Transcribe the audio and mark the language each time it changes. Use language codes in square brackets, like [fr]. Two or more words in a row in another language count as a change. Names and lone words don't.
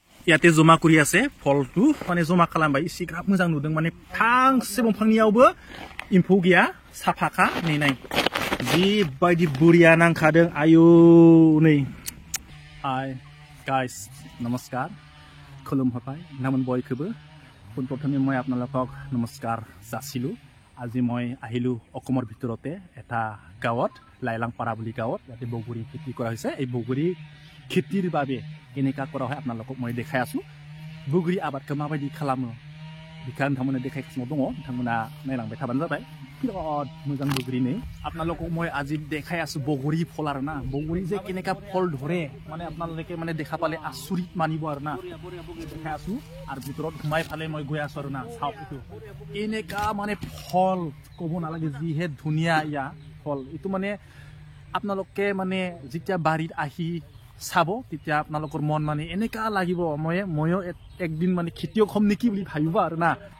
[as] ইয়াতে জমা কৰি আছে ফলটো মানে জমা [brx] খালামबाय ইसिग्राब मोजां नुदों माने फांसे दंफांनियावबो एम्फौ गैया साफाखा नै नाय जिबायदि बुरिया नांखादों आयौ नै हाय गाइस नमस्कार खुलुमहरबाय नोंथांमोन बयखौबो [as] পোনপ্ৰথমে মই আপোনালোকক নমস্কাৰ যাচিলোঁ আজি মই আহিলোঁ অসমৰ ভিতৰতে এটা গাঁৱত লাইলাংপাৰা বুলি গাঁৱত ইয়াতে বগৰী খেতি কৰা হৈছে এই বগৰী খেতিৰ বাবে কেনেকা কৰা হয় আপোনালোকক মই দেখাই আছোঁ বগৰী আবাদखौ [brx] माबायदि खालामो बिखा नोंथांमोना देखायगासिनो दङ नोंथांमोना नायलांबाय थाबानो जाबाय बिराद मोजां बगरी नै [as] আপোনালোকক মই আজি দেখাই আছোঁ বগৰী ফল আৰু না বগৰী যে কেনেকা ফল ধৰে মানে আপোনালোকে মানে দেখা পালে আচৰিত মানিব আৰু না দেখাই আছোঁ আৰু ভিতৰত ঘুমাই ফালে মই গৈ আছোঁ আৰু না চাওক এইটো কেনেকা মানে ফল ক'ব নালাগে যিহে ধুনীয়া ইয়া ফল এইটো মানে আপোনালোকে মানে যেতিয়া বাৰীত আহি চাব তেতিয়া আপোনালোকৰ মন মানে এনেকা লাগিব ময়ো একদিন মানে খেতিয়ক হ'ম নেকি বুলি ভাবিব আৰু না